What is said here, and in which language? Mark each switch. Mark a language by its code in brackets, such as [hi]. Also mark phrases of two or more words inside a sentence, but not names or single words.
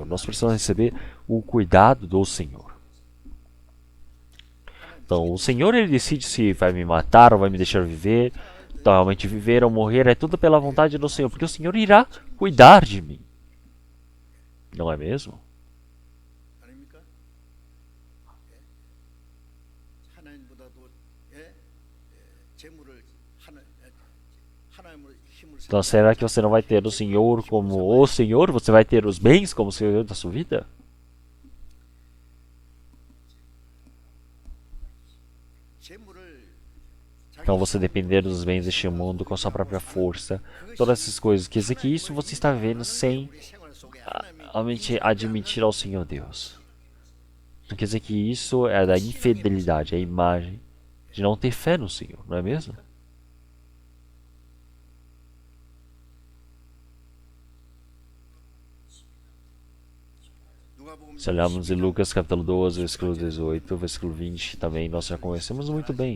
[pt] Nós precisamos receber o cuidado do Senhor. Então, o Senhor, ele decide se vai me matar ou vai me deixar viver. Então, realmente, viver ou morrer é tudo pela vontade do Senhor, porque o Senhor irá cuidar de mim. Não é mesmo? [ko] 아닙니까? 하나님보다도 재물을 하나님으로 힘을 [pt] Então, será que você não vai ter o Senhor como o Senhor? Você vai ter os bens como o Senhor da sua vida? [ko] 재물을 [pt] Então, você depender dos bens deste mundo com a sua própria força, todas essas coisas. Quer dizer que isso você está vivendo sem [ko] 생활 속에 [pt] realmente admitir ao Senhor Deus. Não quer dizer que isso é da infidelidade, é a imagem de não ter fé no Senhor, não é mesmo? Se olharmos em Lucas capítulo 12, versículo 18, versículo 20, também nós já conhecemos muito bem.